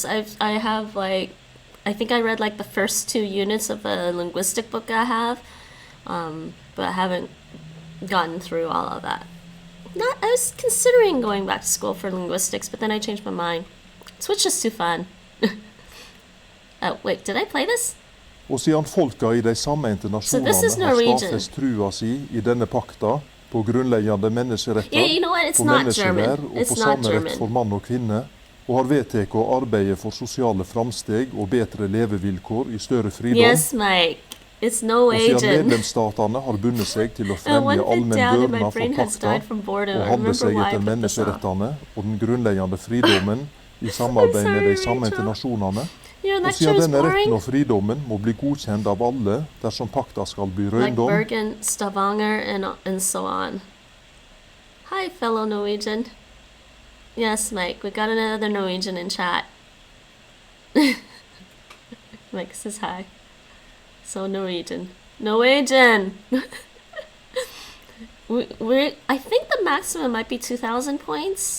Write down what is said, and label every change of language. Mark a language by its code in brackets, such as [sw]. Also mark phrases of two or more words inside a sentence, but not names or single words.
[en] I have I think I read the first 2 units of a linguistic book I have but I haven't gotten through all of that. I was considering going back to school for linguistics, but then I changed my mind. Switch is too fun. Oh, wait, did I play this? [no] Og siden folka I de sameinte nasjonene har stadfest trua si I denne pakta på grunnleggende menneskeretter, på menneskeverd og på samme rett for mann og kvinne, og har vedtatt å arbeide for sosiale framsteg og bedre levevilkår I større fridom. [en] Yes, Mike. It's Norwegian. [no] Og siden medlemsstatene har bundet seg til å fremje allmenn børna for pakta og holde seg etter menneskerettene og den grunnleggende fridommen I samarbeid med de sameinte nasjonene, og siden denne retten og fridommen må bli godkjent av alle dersom pakta skal bli røyndom. [en] Like Bergen, Stavanger, and so on. Hi, fellow Norwegian. Yes, Mike, we got another Norwegian in chat. Mike says hi. So Norwegian. Norwegian! I think the maximum might be 2,000 points.